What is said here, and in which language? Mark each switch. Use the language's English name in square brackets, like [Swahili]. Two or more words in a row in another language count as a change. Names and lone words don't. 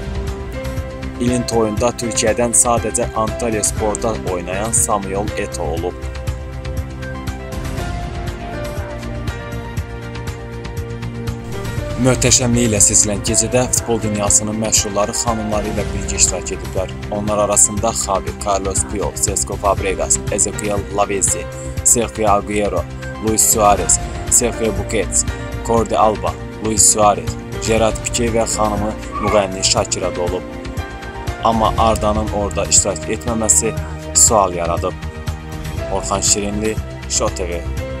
[Azerbaijani] İlin toyunda Türkiyədən sadəcə Antalyasporda oynayan Samuel Eto'o olub. Möhtəşəmliyi ilə seçilən gecədə futbol dünyasının məşhurları xanımları ilə birgə iştirak ediblər. Onlar arasında Xavi, Carlos Puyol, Cesc Fabregas, Ezequiel Lavezzi, Sergio Agüero, Luis Suarez, Sergio Busquets, Jordi Alba, Luis Suarez, Gerard Piqué və xanımı müğənni Shakira da olub. Amma Arda'nın orada iştirak etməməsi sual yaradıb. Orxan Şirinli, Show TV.